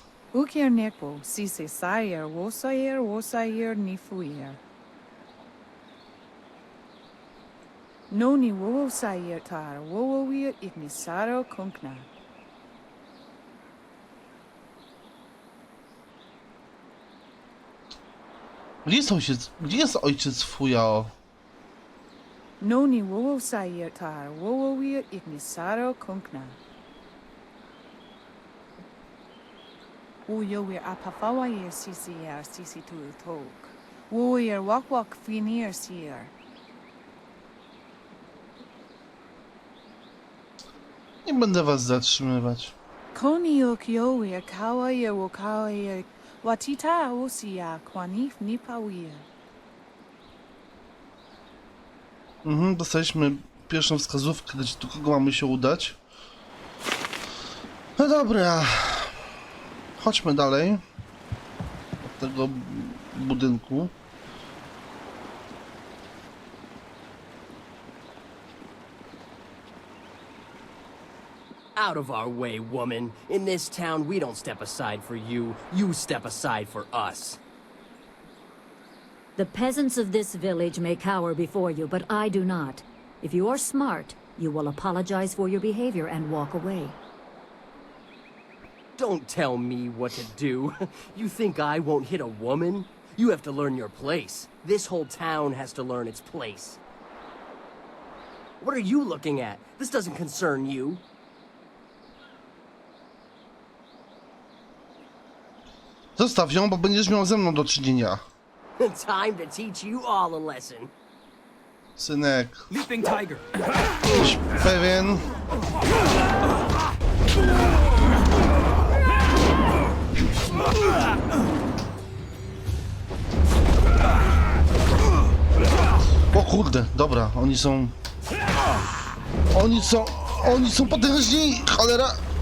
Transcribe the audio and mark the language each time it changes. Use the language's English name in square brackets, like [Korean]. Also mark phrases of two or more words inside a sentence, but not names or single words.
[Polish] Ukier nekwo si se sayer wo sayer ni fuyer. No ni wo sayer tar wo wir ignisaro kunkna. Gdzie jest ojciec Fujao? No ni wo sayer tar wo wir ignisaro kunkna. Uyo wir apafawa yer sisi tu tok. Wo yer wak finir sier. Nie będę was zatrzymywać. Koni okyo yer kawa yer wo kawa yer watita osia kwanif nipawier. Dostaliśmy pierwszą wskazówkę, do kogo mamy się udać. No dobra. Chodźmy dalej. Od tego budynku. [English] Out of our way, woman. In this town, we don't step aside for you. You step aside for us. The peasants of this village may cower before you, but I do not. If you are smart, you will apologize for your behavior and walk away. Don't tell me what to do. You think I won't hit a woman? You have to learn your place. This whole town has to learn its place. What are you looking at? This doesn't concern you. [Polish] Zostaw ją, bo będziesz miał ze mną do czynienia. [English] Time to teach you all a lesson. [Polish] Synek. [English] Leaping tiger. [Polish] Jesteś pewien? O kurde, dobra, oni są potężni, cholera!